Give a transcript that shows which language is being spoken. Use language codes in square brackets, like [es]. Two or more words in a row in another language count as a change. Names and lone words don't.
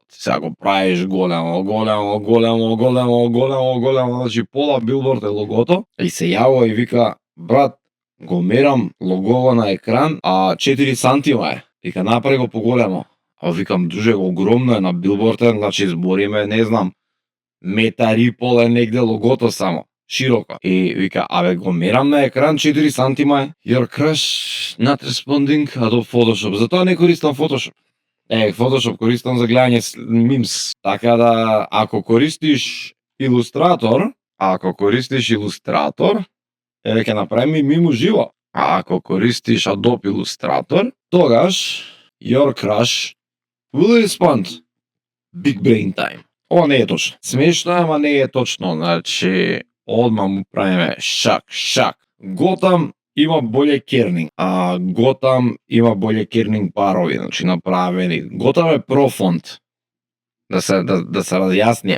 [mk] Сега го правиш големо, значи пола билборд е логото и се јавува и вика, брат, го мерам логово на екран, 4 сантима е. Вика, направи го поголемо. Викам, друже, огромно е на билборд, значи збориме, не знам, метар и пол е негде логото само, широко. И вика, го мерам на екран 4 сантима е. [en] Your crush not responding, Adobe Photoshop. [mk] Затоа не користам Photoshop. Photoshop користам за гледање мимс. Така да, ако користиш Illustrator, ќе направиме мим уживо. А ако користиш Adobe Illustrator, тогаш [en] your crush will respond. Big brain time. [mk] Ова не е точно. Смешно, ама не е точно. Значи, одма му правиме шак. Готам има боле кернинг. Готам има боле кернинг барови, значи направени. Готам е про фонт. Да се разјасни.